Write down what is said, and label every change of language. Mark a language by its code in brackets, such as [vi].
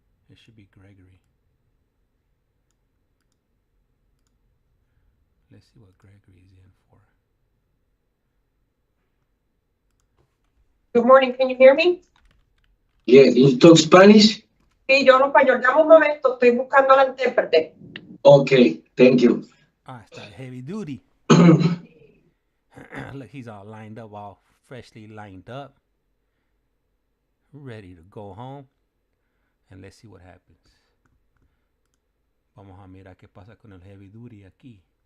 [en] It should be Gregory. Let's see what Gregory is in for. Good morning, can you hear me? Yeah, you talk Spanish? [es] Sí, yo hablo español. Dame un momento, estoy buscando al intérprete. [en] Okay, thank you. Ah, it's that heavy duty. Look, he's all lined up, all freshly lined up, ready to go home. And let's see what happens. [es] Vamos a mirar qué pasa con el heavy duty aquí.